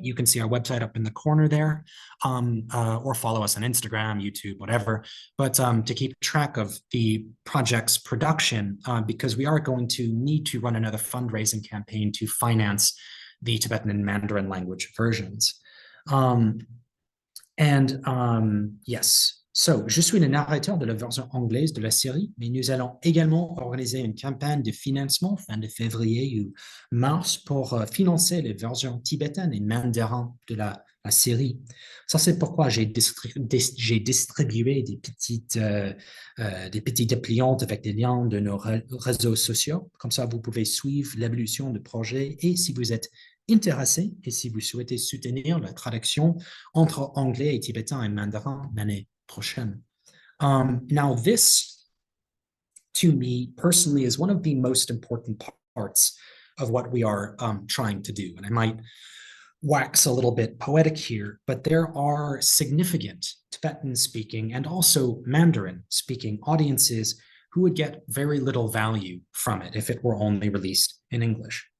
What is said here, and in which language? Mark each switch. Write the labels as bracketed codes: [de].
[en] You can see our website up in the corner there, or follow us on Instagram, YouTube, whatever, but to keep track of the project's production, because we are going to need to run another fundraising campaign to finance the Tibetan and Mandarin language versions. Yes, so [fr] je suis le narrateur de la version anglaise de la série, mais nous allons également organiser une campagne de financement fin de février ou mars pour financer les versions tibétaines et mandarin de la série. Ça, c'est pourquoi j'ai distribué des petites dépliantes avec des liens de nos réseaux sociaux. Comme ça, vous pouvez suivre l'évolution du projet et si vous êtes intéressé et si vous souhaitez soutenir la traduction entre anglais et tibétain et mandarin l'année prochaine. [en] Now this, to me personally, is one of the most important parts of what we are trying to do. And I might wax a little bit poetic here, but there are significant Tibetan-speaking and also Mandarin-speaking audiences who would get very little value from it if it were only released in English.